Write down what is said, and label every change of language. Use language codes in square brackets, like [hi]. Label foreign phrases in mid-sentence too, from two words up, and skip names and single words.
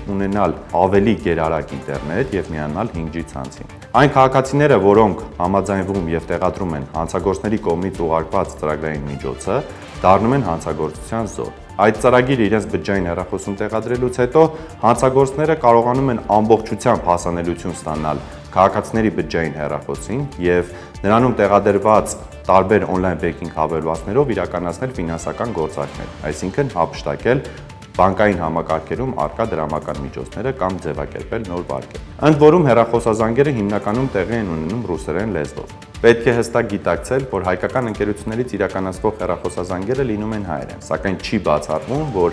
[hy] ունենալ ավելի գերարագ ինտերնետ եւ միանալ 5G ցանցին։ Այն քաղաքացիները, որոնք համաձայնվում եւ տեղադրում են հանցագործների կողմից ուղարկված ծրագրային միջոցը, դառնում են հանցագործության զոհ։ Այդ ծրագիրը իրենց բջջային հեռախոսում տեղադրելուց հետո հանցագործները կարողանում են ամբողջությամբ հասանելիություն ստանալ քաղաքացիների բջջային հեռախոսին եւ նրանում տեղադրված տարբեր [en] on-line banking [hy] հավելվածներով իրականացնել ֆինանսական գործարքներ, այսինքն հափշտակել բանկային համակարգերում առկա դրամական միջոցները կամ ձևակերպել նոր վարկեր։ Ընդ որում հեռախոսազանգերը հիմնականում տեղի են ունենում ռուսերեն լեզվով։ Պետք է հստակ գիտակցել, որ հայկական ընկերություններից իրականացվող հեռախոսազանգերը լինում են հայերեն, սակայն չի բացառվում, որ